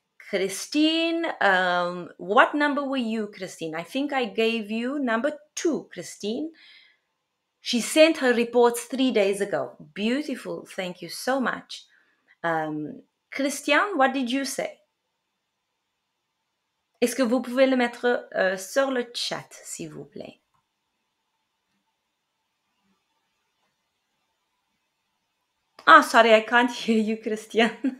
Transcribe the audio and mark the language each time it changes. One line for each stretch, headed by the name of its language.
English: Christine, what number were you, Christine? I think I gave you number 2, Christine. She sent her reports 3 days ago. Beautiful. Thank you so much. Christian, what did you say?
French: Est-ce que vous pouvez le mettre sur le chat, s'il vous plaît?
English: Ah, sorry, I can't hear you, Christian.